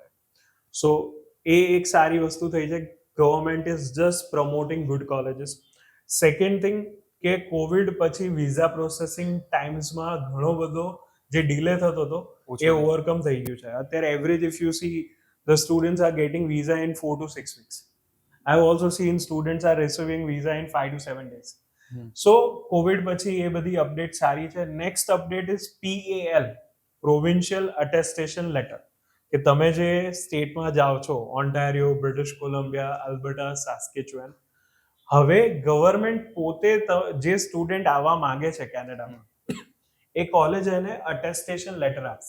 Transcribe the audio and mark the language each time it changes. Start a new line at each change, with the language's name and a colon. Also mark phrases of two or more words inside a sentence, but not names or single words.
Gujarati: સો એ એક સારી વસ્તુ થઈ છે.
English: government is just promoting good colleges. second thing
Gujarati: કે કોવિડ પછી
English: visa processing
Gujarati: ટાઈમ્સમાં ઘણો બધો જે ડિલે થતો હતો એ ઓવરકમ થઈ ગયું છે.
English: અત્યારે average if you see the students are getting visa in 4 to 6 weeks. I also seen students are receiving visa in 5 to 7 days.
Gujarati: સો કોવિડ પછી એ બધી અપડેટ સારી છે.
English: next update is
Gujarati: PAL,
English: provincial attestation letter,
Gujarati: કે તમે જે સ્ટેટમાં જાઓ છો, ઓન્ટારિયો, બ્રિટિશ કોલંબિયા, આલ્બર્ટા, સાસ્કેચુએન, હવે ગવર્મેન્ટ પોતે જે સ્ટુડન્ટ આવવા માંગે છે કેનેડામાં, એ કોલેજ એને
English: attestation letter
Gujarati: આપશે.